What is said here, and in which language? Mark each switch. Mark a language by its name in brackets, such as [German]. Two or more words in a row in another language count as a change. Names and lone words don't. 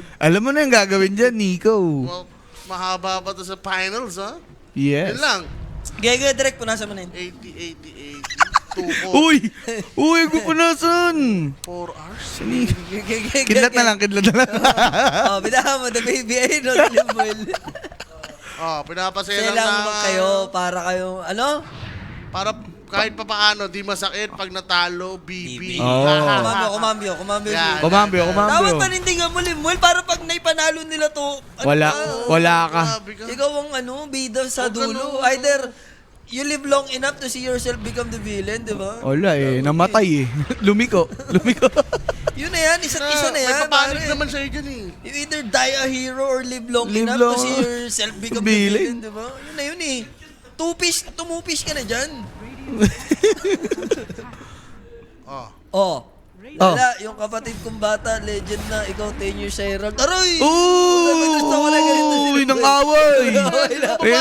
[Filipino] Alam mo na yung gagawin dyan, Nico. Mahaba pa to sa finals, ha? [English] Yes. [Filipino] Yun lang. Gege, direct, punasan mo na yun. 80, 80, 80. 2, 4. Uy! Uy, gupunasan! [English] 4 hours? [Filipino] Kidlat na lang, kidlat na lang. Oh, binahan mo, [English] the baby, [Filipino] ayun, no, Limuel. Pinapasaya Saya lang lang na. kayo, para kayong, ano? Para kahit pa paano, di masakit pag natalo, BB. Oh. Kumambyo. Yan. Kumambyo. Dapat panindigan mo, Limuel, para pag naipanalo nila to, Wala ka. Grabe ka. ikaw ang bida sa Huwag dulo. ganun. [English] Either you live long enough to see yourself become the villain, [Filipino] di ba? Wala eh, namatay eh. Lumiko. Yun na yan, isa't isa na yan. May papanik pare. naman sa'yo dyan eh. [English] You either die a hero or live long Live enough long. to see yourself become the Villain. villain, [Filipino] di ba? Yun na yun eh. Tumupis ka na dyan. Oh. Wala, yung kapatid kong bata, legend na, ikaw 10 years sa Herald. Aray! Gusto ko na ganito si Uy, nang Limuel. away! Ayun